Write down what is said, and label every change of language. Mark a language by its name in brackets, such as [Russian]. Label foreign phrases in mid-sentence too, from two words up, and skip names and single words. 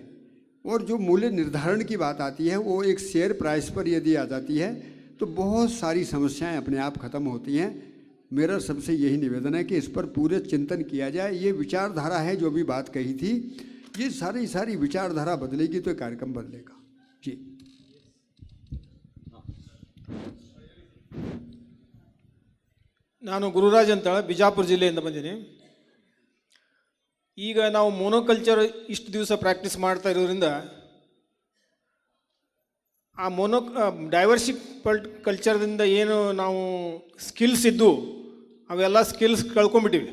[Hindi] और जो मूल्य निर्धारण की बात आती है, वो एक [English] share price [Hindi] पर यदि आ जाती है तो बहुत सारी समस्याएं अपने आप खत्म होती हैं. मेरा सबसे यही निवेदन है कि इस पर पूरे चिंतन किया जाए. ये विचारधारा है जो भी बात कही थी, ये सारी विचारधारा बदलेगी तो कार्यक्रम बदलेगा. जी. [Kannada] ನಾನು ಗುರುರಾಜ್ ಅಂತ ಬಿಜಾಪುರ ಜಿಲ್ಲೆಯಿಂದ ಬಂದೀನಿ. ಈಗ ನಾವು ಮೋನೋಕಲ್ಚರ್ ಇಷ್ಟು ದಿವಸ ಪ್ರಾಕ್ಟೀಸ್ ಮಾಡ್ತಾ ಇರೋದ್ರಿಂದ ಆ ಕಲ್ಚರ್ದಿಂದ ಏನು ನಾವು ಸ್ಕಿಲ್ಸ್ ಇದ್ದು ಅವೆಲ್ಲ ಸ್ಕಿಲ್ಸ್ ಕಳ್ಕೊಂಬಿಟ್ಟಿವಿ.